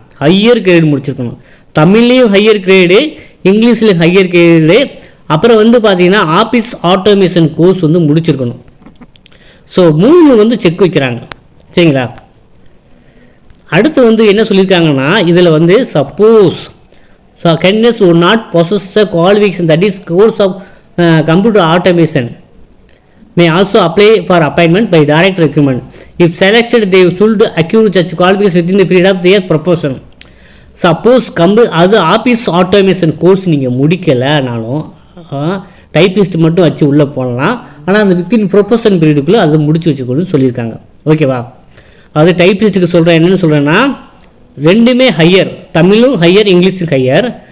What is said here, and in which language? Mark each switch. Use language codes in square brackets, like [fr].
[ta] Higher grade முடிச்சிருக்கணும். தமிழ்லேயும் higher grade, இங்கிலீஷ்லேயும் higher grade. அப்புறம் பார்த்திங்கன்னா ஆஃபீஸ் ஆட்டோமேஷன் கோர்ஸ் முடிச்சிருக்கணும். ஸோ 3 செக் வைக்கிறாங்க. சரிங்களா? அடுத்து என்ன சொல்லியிருக்காங்கன்னா, இதில் suppose [en] So candidates would not possess the qualification, that is course of computer automation may also apply for appointment by direct recruitment. If selected, they should acquire such qualifications within the period of their proportion. [ta] Suppose அது office automation course நீங்கள் முடிக்கலைனாலும் typist மட்டும் வச்சு உள்ளே போடலாம். ஆனால் அந்த within proportion பீரியடுக்குள்ளே அதை முடிச்சு வச்சுக்கணும்னு சொல்லியிருக்காங்க. ஓகேவா? அது டைப்பிஸ்ட்டுக்கு சொல்கிறேன். என்னென்னு சொல்கிறேன்னா, ரெண்டுமே ஹையர், தமிழும் ஹையர், இங்கிலீஷும் ஹையர்.